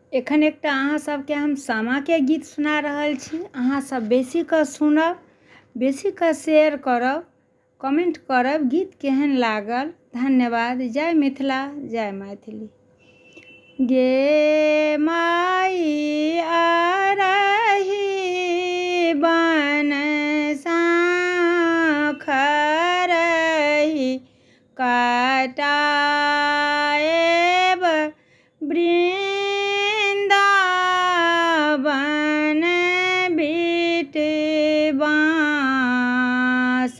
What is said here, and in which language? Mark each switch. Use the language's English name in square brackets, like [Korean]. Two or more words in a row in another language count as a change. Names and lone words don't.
[Maithili] एखन एकटा अहाँ सबके हम सामा के गीत सुना रहल छी। अहाँ सब बेसी कऽ सुनब, बेसी कऽ शेयर करब, कमेंट करब गीत केहन लागल। धन्यवाद। जय मिथिला, जय मैथिली। गे माई आरही बन साखरही कटाएब वृंदावन बिटवास।